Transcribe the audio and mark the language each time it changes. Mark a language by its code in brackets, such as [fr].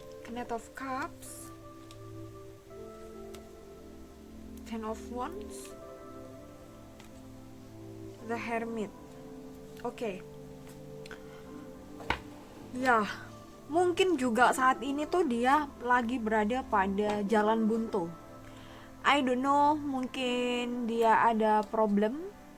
[en] Knight of Cups, Ten of Wands, The Hermit. Oke. [id] Ya, mungkin juga saat ini tuh dia lagi berada pada jalan buntu. [en] I don't know, [id] mungkin dia ada problem.